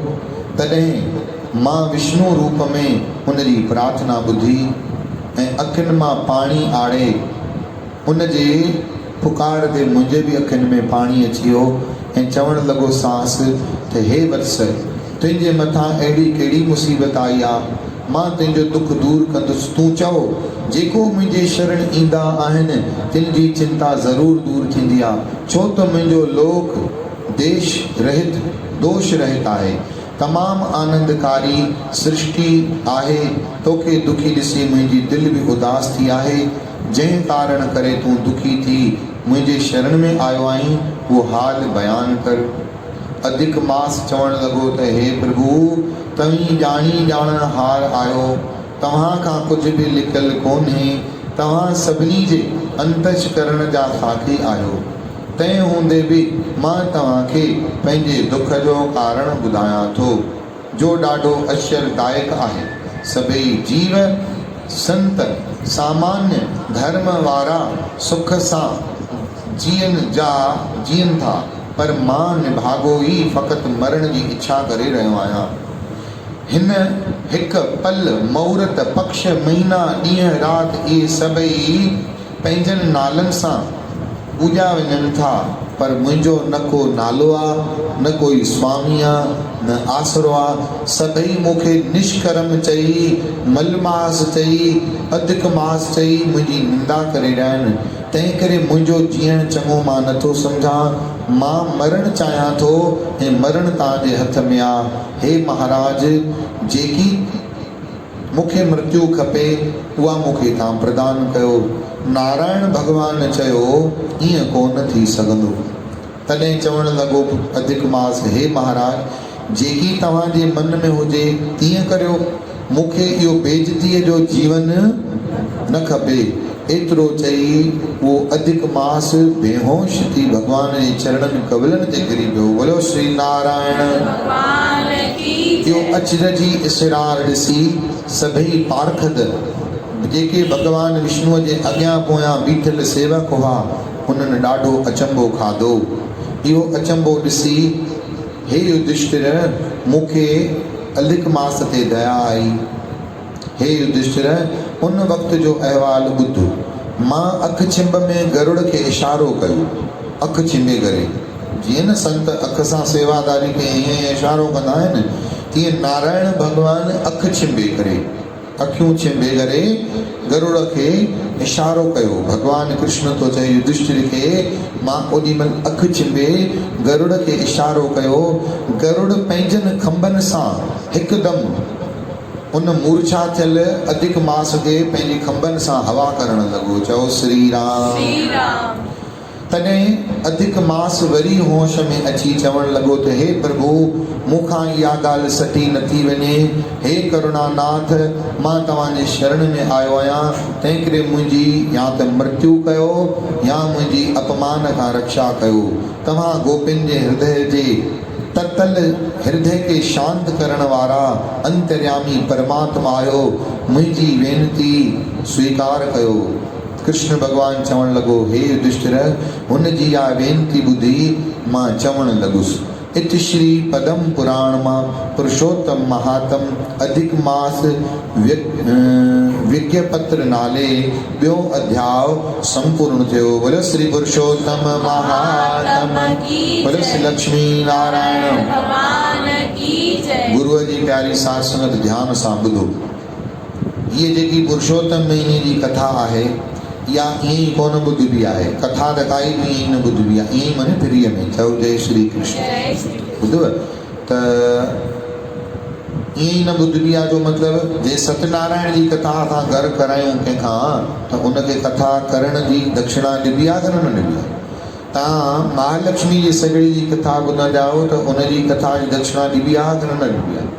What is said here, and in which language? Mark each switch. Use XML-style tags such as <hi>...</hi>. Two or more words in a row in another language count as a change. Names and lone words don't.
<sd>तॾहिं मां विष्णु रूप में हुनजी प्रार्थना ॿुधी ऐं अखियुनि मां पाणी आड़े उन जे पुकार ते मुंहिंजे बि अखियुनि में पाणी अची वियो ऐं चवणु लॻो सांस त हे वत्स, तुंहिंजे मथां अहिड़ी कहिड़ी मुसीबत आई आहे, मां तुंहिंजो दुख दूर कंदुसि। तूं चओ, जेको मुंहिंजे शरण ईंदा आहिनि तिन जी चिंता ज़रूरु दूर थींदी आहे, छो त मुंहिंजो लोक देश रहित दोष रहित आहे, तमामु आनंदकारी सृष्टि आहे। तोखे दुखी ॾिसी मुंहिंजी दिलि बि उदास थी आहे, जंहिं कारण करे तूं दुखी थी मुंहिंजे शरण में आयो आहीं, उहो हाल बयानु कर। अधिक मास चवणु लॻो त हे प्रभु, तव्हीं ॼाणी ॼाणण हार आहियो, तव्हां खां कुझु बि लिकियलु कोन्हे, तव्हां सभिनी जे अंतश्करण जा साथी आहियो। तंहिं हूंदे बि मां तव्हांखे पंहिंजे दुख जो कारण ॿुधायां थो, जो ॾाढो आश्चर्यदायक आहे। सभई जीव संत सामान्य धर्म वारा सुख सां जीअनि था, पर मां निभागो ई फ़क़ति मरण जी इच्छा करे रहियो आहियां। हिन हिकु पल मुहूर्त पक्ष महीना ॾींहं राति इहे सभई पंहिंजनि नालनि सां पूॼा वञनि था, पर मुंहिंजो न को नालो आहे, न कोई स्वामी आहे, न आसरो आहे। सभई मूंखे निष्कर्म चई, मलमास चई, अधिक मास चई मुंहिंजी निंदा करे रहिया आहिनि। तंहिं करे मुंहिंजो जीअण चङो मां नथो सम्झां। मां मरणु चाहियां थो ऐं मरणु तव्हांजे हथ में आहे। हे महाराज, जेकी मूंखे मृत्यु खपे उहा मूंखे तव्हां प्रदान कयो। नारायण भॻवान चयो, ईअं कोन थी सघंदो। तॾहिं चवणु लॻो अधिक मास, हे महाराज, जेकी तव्हांजे मन में हुजे तीअं करियो। मूंखे इहो बेइज़तीअ जो जीवन न खपे। एतिरो चई उहो अधिक मास बेहोश थी भॻवान जे चरणनि कवलनि ते किरी पियो।</sd> <hi>बोलो श्री नारायण।</hi> <sd>इहो अचरजी इसरार ॾिसी सभई पारखद जेके भॻवान विष्णुअ जे अॻियां पोयां बीठल सेवक हुआ, उन्हनि ॾाढो अचंभो खाधो। इहो अचंभो ॾिसी, हे युधिष्ठिर, मूंखे अधिक मास ते दया आई। हे युधिष्ठिर, उन वक़्त जो अहवाल ॿुध। मां अखि छिंभ में गरुड़ खे इशारो कयो, अखि छिंभे करे। जीअं न संत अख सां सेवादारी खे ईअं इशारो कंदा आहिनि, तीअं नारायण भॻवान अखि छिंभे करे, अखियूं छिंभे करे गरुड़ खे इशारो कयो। भॻवान कृष्ण तो चए युधिष्ठिर खे, मां ओॾीमहिल अखि छिंभे गरुड़ खे इशारो कयो। गरुड़ पंहिंजनि खंभनि सां हिकदमि उन मूर्छा थियल अधिक मास खे पंहिंजी खंभनि सां हवा करणु लॻो। चओ श्री राम। तॾहिं अधिक मास वरी होश में अची चवणु लॻो त हे प्रभु, मूंखां इहा ॻाल्हि सटी नथी वञे। हे करुणानाथ, मां तव्हांजे शरण में आयो आहियां। तंहिं करे मुंहिंजी या त मृत्यु कयो या मुंहिंजी अपमान खां रक्षा कयो। तव्हां गोपिन जे हृदय जे ततल हृदय के शांत करण वारा अंतर्यामी परमात्मा आयो, मुंहिंजी वेनती स्वीकार कयो। कृष्ण भगवान चवण लॻो, हे युधिष्ठिर, हुन जी इहा वेनती ॿुधी मां चवणु लॻुसि। इत श्री पदम पुराण मां पुरुषोत्तम महात्म अधिक मास विज्ञपत्र नाले ॿियो अध्याय संपूर्ण थियो।</sd> <hi>बोलो श्री पुरुषोत्तम महात्म, बोलो श्री लक्ष्मी नारायण भगवान की जय।</hi> <sd>गुरुअ जी प्यारी साध संगत ध्यान सां ॿुधो। हीअ जेकी पुरुषोत्तम महीने जी कथा आहे, या ईअं ई कोन ॿुधबी आहे। कथा त काई बि ईअं ई न ॿुधबी आहे, ईअं ई माने फ्रीअ में। चओ जय श्री कृष्ण। ॿुधव त ईअं ई न ॿुधबी आहे, जो मतिलबु जे सत्यनारायण जी कथा असां घरु करायूं कंहिंखां, त उनखे कथा करण जी दक्षिणा ॾिबी आहे कि न ॾिबी आहे? तव्हां महालक्ष्मी जी सॻड़ी जी कथा ॿुधंदा आहियो त उनजी कथा जी दक्षिणा ॾिबी आहे कि न ॾिबी आहे?</sd>